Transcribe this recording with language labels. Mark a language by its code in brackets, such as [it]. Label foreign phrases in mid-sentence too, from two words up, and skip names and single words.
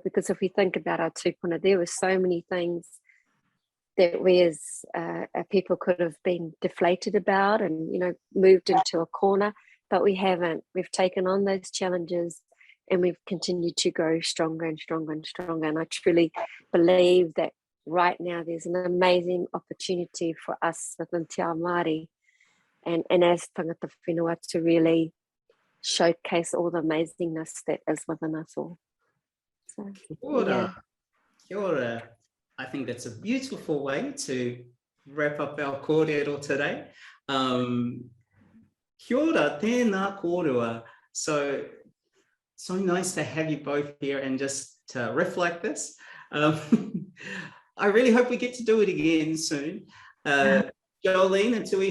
[en] Because if we think about our tūpuna, there were so many things that we as people could have been deflated about and, you know, moved into a corner, but we haven't. We've taken on those challenges and we've continued to grow stronger and stronger and stronger. And I truly believe that right now there's an amazing opportunity for us within [mi] Te Ao Māori [en] and as [mi] tangata whenua [en] to really showcase all the amazingness that is within us all. So, [mi] Kia ora. Kia ora. [en] I think that's a beautiful way to wrap up our kōrero today. [mi] Kia ora, tēnā kōrua. [en] So nice to have you both here and just to reflect this. I really hope we get to do it again soon. Jolene and